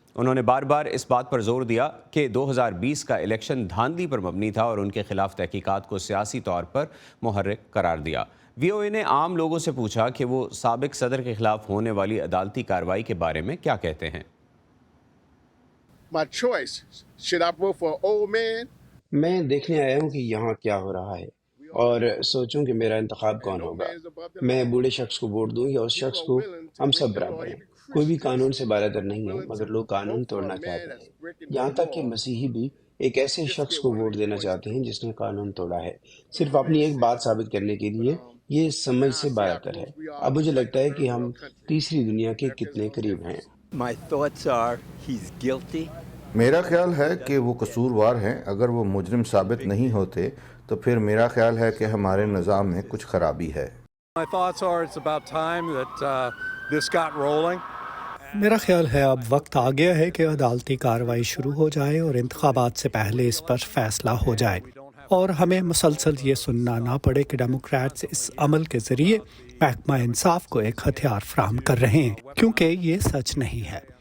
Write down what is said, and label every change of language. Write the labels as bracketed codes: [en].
[ur] انہوں نے بار بار اس بات پر زور دیا کہ 2020 کا الیکشن دھاندلی پر مبنی تھا اور ان کے خلاف تحقیقات کو سیاسی طور پر محرک قرار دیا. وی او اے نے عام لوگوں سے پوچھا کہ وہ سابق صدر کے خلاف ہونے والی عدالتی کارروائی کے بارے میں کیا کہتے ہیں. [en] My choice, should I vote for an old man? [ur] میں دیکھنے آیا ہوں کہ یہاں کیا ہو رہا ہے اور سوچوں کہ میرا انتخاب کون ہوگا. میں بوڑھے شخص کو ووٹ دوں یا اس شخص کو, ہم سب برابر ہیں, کوئی بھی قانون سے بالاتر نہیں ہے, مگر لوگ قانون توڑنا چاہتے ہیں. یہاں تک کہ مسیحی بھی ایک ایسے شخص کو ووٹ دینا چاہتے ہیں جس نے قانون توڑا ہے, صرف اپنی ایک بات ثابت کرنے کے لیے. یہ سمجھ سے بالاتر ہے. اب مجھے لگتا ہے کہ ہم تیسری دنیا کے کتنے قریب ہیں. [en] My thoughts are he's guilty. [ur] میرا خیال ہے کہ وہ قصوروار ہیں. اگر وہ مجرم ثابت نہیں ہوتے تو پھر میرا خیال ہے کہ ہمارے نظام میں کچھ خرابی ہے. [en] My thoughts are it's about time that this got rolling. [ur] میرا خیال ہے اب وقت آ گیا ہے کہ عدالتی کارروائی شروع ہو جائے اور انتخابات سے پہلے اس پر فیصلہ ہو جائے اور ہمیں مسلسل یہ سننا نہ پڑے کہ ڈیموکریٹس اس عمل کے ذریعے محکمہ انصاف کو ایک ہتھیار فراہم کر رہے ہیں, کیونکہ یہ سچ نہیں ہے.